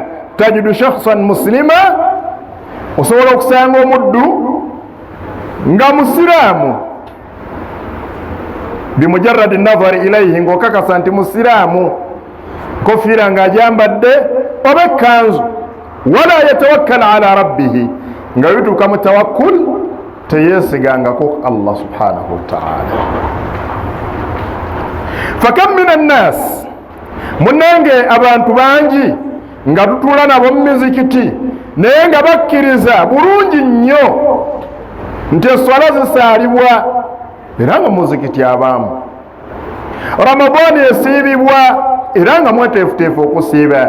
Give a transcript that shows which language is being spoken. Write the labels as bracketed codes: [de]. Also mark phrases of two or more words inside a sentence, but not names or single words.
[ar] تجد شخصا مسلما, [lg] osobola okusanga omuddu nga musiraamu [ar] بمجرد النظر إليه, [lg] ng'okakasa nti musiraamu, kofiira ng'ajambadde oba ekkanzu, [ar] ولا يتوكل على ربه, [lg] nga bituuka mu tawakkul teyeesigangako Allah [ar] سبحانه وتعالى. فكم من الناس, [lg] munange abantu bangi nga tutuula nabo mu mizikiti naye nga bakkiriza bulungi nnyo nti eswala zisaalibwa, era nga muzikiti abaamu. ramadaani esiibibwa, era nga mweteefuteefu okusiiba.